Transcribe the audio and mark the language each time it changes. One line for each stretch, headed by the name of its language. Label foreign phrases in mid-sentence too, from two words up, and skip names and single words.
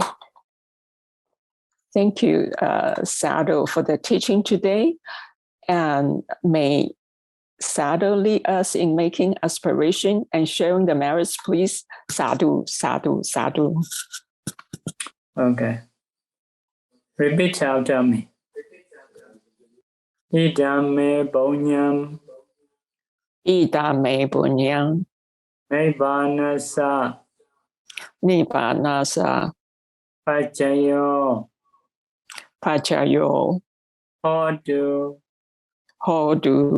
English: Thank you, Sayadaw, for the teaching today. And may Sayadaw lead us in making aspiration and sharing the merits, please.
Pali: Sadhu, sadhu, sadhu.
English: Okay. Repeat after me.
Pali: Idame Bonyam Idame bunyam Nibbanasa Nibbanasa Pachayo Pachayo Hodu